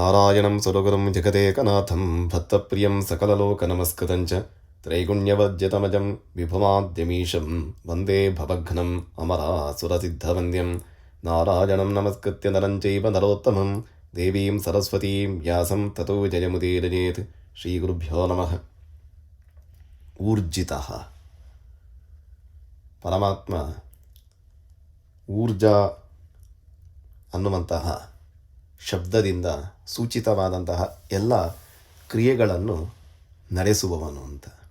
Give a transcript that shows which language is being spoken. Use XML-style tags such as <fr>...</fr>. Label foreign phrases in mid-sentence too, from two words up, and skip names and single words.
<sa>ನಾರಾಯಣಂ ಸುರಗುರುಂ ಜಗದೇಕನಾಥಂ ಭಕ್ತಪ್ರಿಯಂ ಸಕಲಲೋಕನಮಸ್ಕೃತಂಚ ತ್ರೈಗುಣ್ಯವದ್ಯತಮಜಂ ವಿಭುಮಾದ್ಯಮೀಶಂ ವಂದೇ ಭವಘ್ನಂ ಅಮರಾಸುರಸಿದ್ಧವಂದ್ಯಂ ನಾರಾಯಣಂ ನಮಸ್ಕೃತ್ಯ ನರಂ ಚೈವ ನರೋತ್ತಮಂ ದೇವೀಂ ಸರಸ್ವತೀಂ ವ್ಯಾಸಂ ತತೋ ಜಯಮುದೀರಯೇತ್. ಶ್ರೀಗುರುಭ್ಯೋ ನಮಃ.</sa> <kn>ಊರ್ಜಿತಃ ಪರಮಾತ್ಮ ಊರ್ಜಾ ಅನ್ನುವಂತಹ ಶಬ್ದದಿಂದ ಸೂಚಿತವಾದಂತಹ ಎಲ್ಲ ಕ್ರಿಯೆಗಳನ್ನು ನಡೆಸುವವನು ಅಂತ.</kn>